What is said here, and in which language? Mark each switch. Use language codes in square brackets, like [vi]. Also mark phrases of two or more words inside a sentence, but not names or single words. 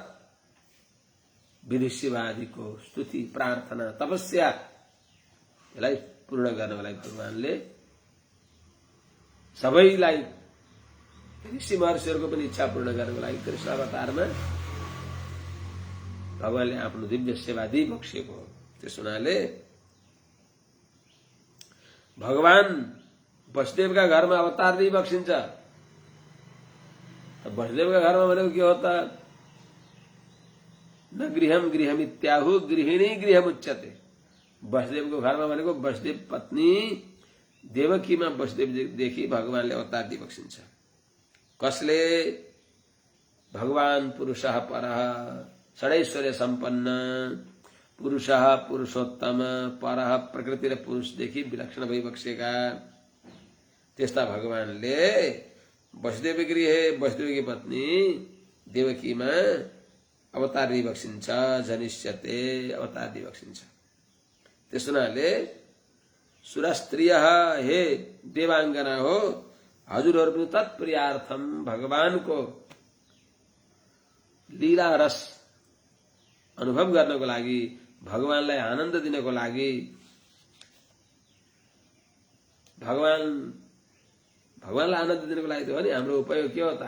[ne] विदुषीवादीको स्तुति, प्रार्थना, तपस्या यसलाई पूर्ण गर्नको लागि भगवानले सबैलाई, ऋषि महर्षिहरूको पनि इच्छा पूर्ण गर्नको लागि कृष्ण अवतारमा भगवानले आफ्नो दिव्य सेवा दिइबक्सिएको हो। त्यस हुनाले भगवान वसुदेवका घरमा अवतार दिइबक्सिन्छ। वसुदेवका घरमा भनेको के हो त? [sa] न गृहम गृहमित्याहु गृहिणी गृहमुच्यते। [ne] वसुदेवको घरमा भनेको वसुदेव पत्नी देवकीमा वसुदेवदेखि भगवानले अवतार दिइबक्सिन्छ। कसले? [sa] भगवान पुरुषः परः [ne] षडैश्वर्य सम्पन्न, पुरुषः पुरुषोत्तम, परः प्रकृति र पुरुषदेखि विलक्षण भइबक्सेका त्यस्ता भगवानले [sa] वसुदेव गृहे [ne] वसुदेवकी पत्नी देवकीमा अवतार दिइबक्सिन्छ। [sa] जनिष्यते, [ne] अवतार दिइबक्सिन्छ। त्यस हुनाले सुरस्त्रियः, हे देवाङ्गना हो, हजुरहरू पनि तत्प्रियार्थम, भगवानको लीला रस अनुभव गर्नको लागि, भगवानलाई आनन्द दिनको लागि, भगवानलाई आनन्द दिनको लागि हो नि हाम्रो उपयोग के हो त?